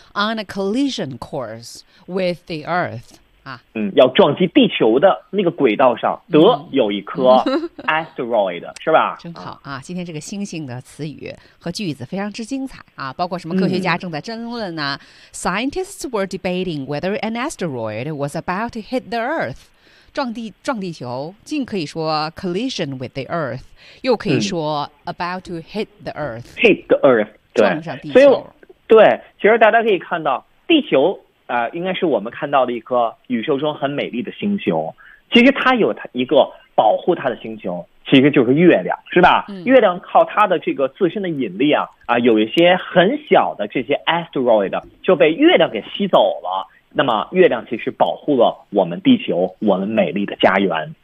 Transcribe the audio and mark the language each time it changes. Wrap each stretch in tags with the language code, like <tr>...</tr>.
<en>嗯、 on a collision course with the earth 啊，</en> <zh>嗯，要撞击地球的那个轨道上得有一颗 asteroid、嗯、是吧，真好啊。今天这个星星的词语和句子非常之精彩啊，包括什么科学家正在争论呢、啊嗯、</zh> <en>Scientists were debating whether an asteroid was about to hit the earth，</en> <zh>撞地球，竟可以说</zh> <en>collision with the earth，</en> <zh>又可以说</zh> <en>about to hit the earth、嗯、hit the earth，</en> <zh>撞上地球。对，其实大家可以看到地球应该是我们看到的一颗宇宙中很美丽的星球，其实它有它一个保护它的星球，其实就是月亮是吧、嗯、月亮靠它的这个自身的引力啊有一些很小的这些 asteroid 就被月亮给吸走了，那么月亮其实保护了我们地球，我们美丽的家园。</zh>